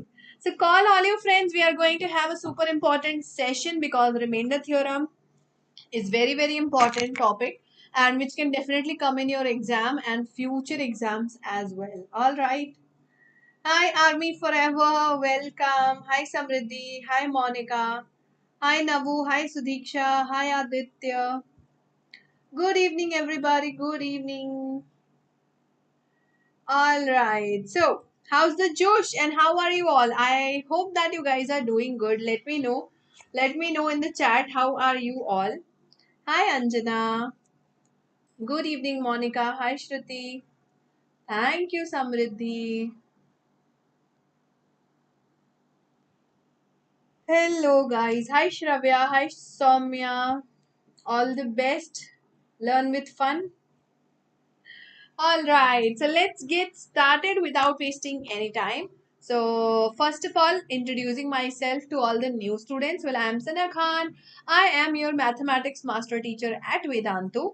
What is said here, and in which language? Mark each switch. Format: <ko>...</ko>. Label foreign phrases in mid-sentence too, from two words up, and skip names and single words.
<en>So, call all your friends. We are going to have a super important session because remainder theorem is very important topic and which can definitely come in your exam and future exams as well. All right. Hi Army Forever, welcome. Hi Samriddhi, hi Monica, hi Navu, hi Sudiksha, hi Aditya. Good evening everybody, good evening. All right, so how's the Josh and how are you all? I hope that you guys are doing good. Let me know in the chat how are you all. Hi Anjana. Good evening, Monica. Hi, Shruti. Thank you, Samriddhi. Hello, guys. Hi, Shravya. Hi, Soumya. All the best. Learn with fun. All right. So let's get started without wasting any time. So first of all, introducing myself to all the new students. Well, I am Sana Khan. I am your mathematics master teacher at Vedantu.</en>